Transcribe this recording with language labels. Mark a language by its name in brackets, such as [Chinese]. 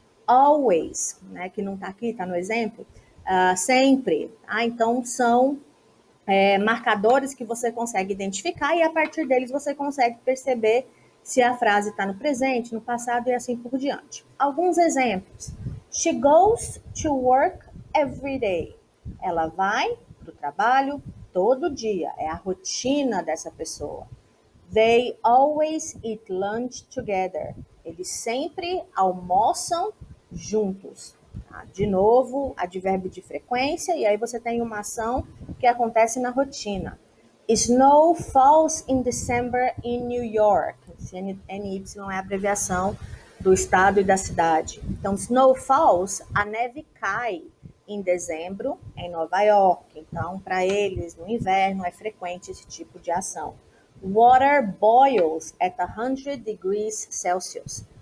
[Portuguese] Always, né, que não está aqui, está no exemplo. Sempre. Então, são marcadores que você consegue identificar e a partir deles você consegue perceber se a frase está no presente, no passado e assim por diante. Alguns exemplos. [English] She goes to work every day. [Portuguese] Ela vai para o trabalho todo dia. É a rotina dessa pessoa. [English] They always eat lunch together. [Portuguese] Eles sempre almoçam juntos. Tá? De novo, advérbio de frequência, e aí você tem uma ação que acontece na rotina. [English] Snow falls in December in New York. [Portuguese] NY é a abreviação do estado e da cidade. Então, [English] snow falls, [Portuguese] a neve cai em dezembro em Nova York. Então, para eles, no inverno, é frequente esse tipo de ação. [English] Water boils at 100 degrees Celsius.